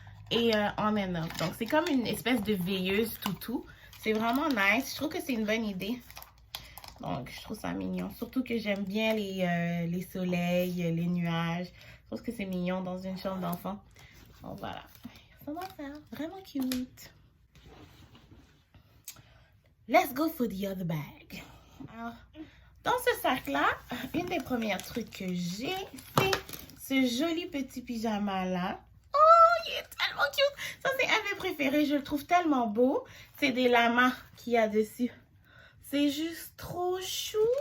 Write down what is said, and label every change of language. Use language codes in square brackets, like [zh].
[fr] et [en] on and off. [fr] Donc, c'est comme une espèce de veilleuse toutou. C'est vraiment nice. Je trouve que c'est une bonne idée. Donc, je trouve ça mignon. Surtout que j'aime bien les soleils, les nuages. Je trouve que c'est mignon dans une chambre d'enfant. Donc, voilà. Ça va faire vraiment cute. [en] Let's go for the other bag. [fr] Alors, dans ce sac-là, une des premières trucs que j'ai, c'est ce joli petit pyjama-là. Oh, il est tellement cute! Ça, c'est un des préférés. Je le trouve tellement beau. C'est des lamas qu'il y a dessus. C'est juste trop chou!